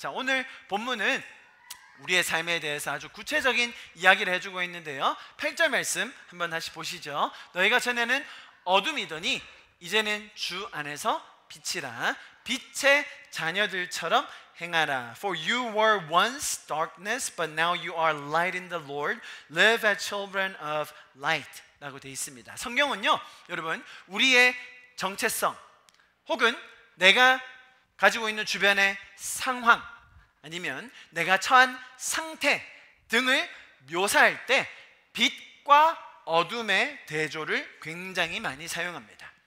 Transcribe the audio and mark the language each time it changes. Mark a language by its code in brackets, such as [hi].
[ko] 자, 오늘 본문은 우리의 삶에 대해서 아주 구체적인 이야기를 해주고 있는데요. 8절 말씀 한번 다시 보시죠. 너희가 전에는 어둠이더니 이제는 주 안에서 빛이라. 빛의 자녀들처럼 행하라. [en] For you were once darkness, but now you are light in the Lord. Live as children of light. [ko] 라고 되어 있습니다. 성경은요, 여러분, 우리의 정체성 혹은 내가 가지고 있는 주변의 상황 아니면 내가 처한 상태 등을 묘사할 때 빛과 어둠의 대조를 굉장히 많이 사용합니다.